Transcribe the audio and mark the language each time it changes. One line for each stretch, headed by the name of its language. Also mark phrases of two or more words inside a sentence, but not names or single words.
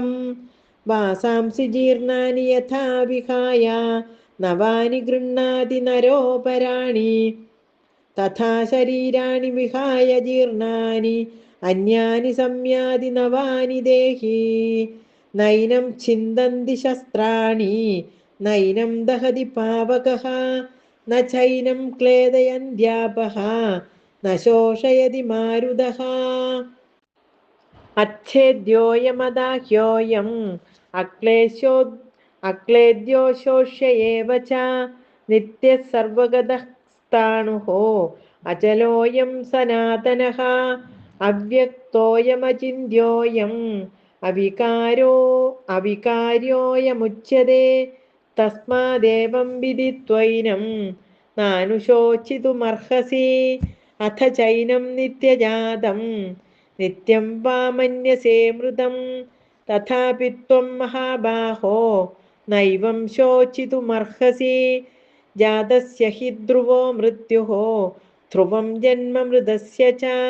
Sanskrit: വാസാംസി ജീർണാനി യഥാ വിഹായ നവാനി ഗൃഹ്ണാതി നരോപരാണി തഥാ ശരീരാണി വിഹായ ജീർണാനി അന്യാനി സംയാതി നവാനി ദേഹി നൈനം ഛിന്ദന്തി ശസ്ത്രാണി നൈനം ദഹതി പാവകഃ ന ചൈനം ക്ലേദയന്ത്യാപഃ ന ശോഷയതി മാരുതഃ अच्छेद्योऽयमदाह्योऽयम् अक्लेद्यो शोष्य एव च नित्यः सर्वगतः स्थाणुः अचलोऽयं सनातनः अव्यक्तोऽयमचिन्त्योऽयम् अविकार्योऽयमुच्यते तस्मादेवं विदित्वैनं नानुशोचितुमर्हसि अथ चैनं नित्यजातं नित्यं वा मन्यसे मृतं तथापि त्वं महाबाहो नैवं शोचितुमर्हसि जातस्य हि ध्रुवो मृत्युः ध्रुवं जन्म मृतस्य च